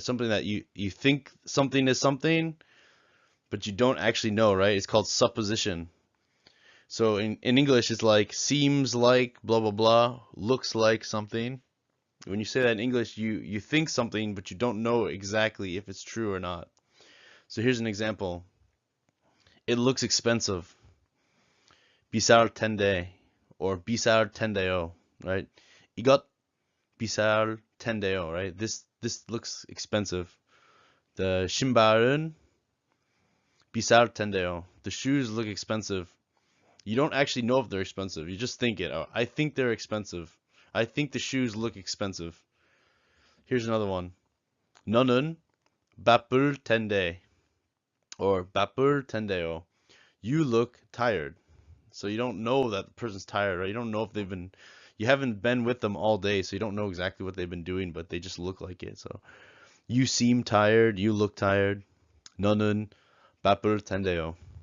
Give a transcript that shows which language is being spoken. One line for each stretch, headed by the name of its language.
English: Something that you think something is something, but you don't actually know, right? It's called supposition. So in English, it's like seems like blah blah blah, looks like something. When you say that in English, you think something, but you don't know exactly if it's true or not. So here's an example. It looks expensive.
Korean: 비쌀 텐데, or 비쌀 텐데요, right? 이것 비쌀 텐데요, right?
English: This looks expensive.
Korean: The 신발은 비쌀 텐데요.
English: The shoes look expensive. You don't actually know if they're expensive. You just think it. Oh, I think they're expensive. I think the shoes look expensive. Here's another one.
Korean: 너는 바쁠 텐데, or 바쁠 텐데요.
English: You look tired. So you don't know that the person's tired, right? You don't know if you haven't been with them all day, so you don't know exactly what they've been doing, but they just look like it. So you seem tired. You look tired.
Korean: 너는 바쁠 텐데요.